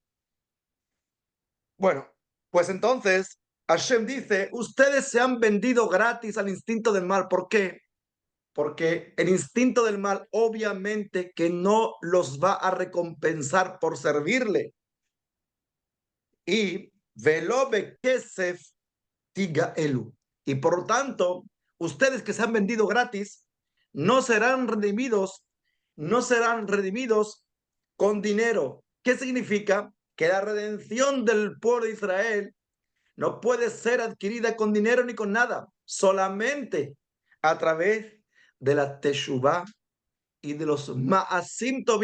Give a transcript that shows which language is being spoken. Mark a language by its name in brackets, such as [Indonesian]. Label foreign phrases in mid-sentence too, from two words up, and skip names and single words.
[Spanish] Bueno, pues entonces Hashem dice, ustedes se han vendido gratis al instinto del mal. ¿Por qué? Porque el instinto del mal obviamente que no los va a recompensar por servirle. [Hebrew] Y ולא בכסף תגאלו. [Spanish] Y por tanto, ustedes que se han vendido gratis, no serán redimidos, no serán redimidos con dinero. ¿Qué significa? Que la redención del pueblo de Israel no puede ser adquirida con dinero ni con nada, solamente a través de la Teshuvah y de los [Hebrew] מעשים טובים.